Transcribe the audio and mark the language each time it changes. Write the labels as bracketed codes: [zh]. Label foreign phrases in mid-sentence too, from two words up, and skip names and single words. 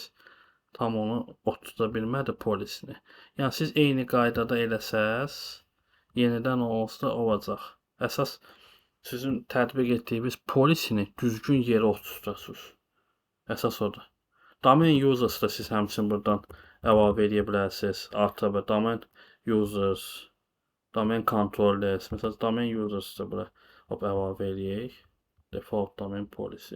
[az] Tam onu oturda bilmədi polisini. Yəni siz eyni qaydada eləsəz, yenidən o olsa olacaq. Əsas sizin tətbiq etdiyiniz polisini düzgün yerə oturtasınız. Əsas odur. [en] Domain users [az] da siz həmçinin buradan əlavə edə bilərsiniz. [en] Artı və domain users, domain controllers. [az] Məsələn, [en] domain users [az] da bura əlavə eləyək. [en] Default domain policy.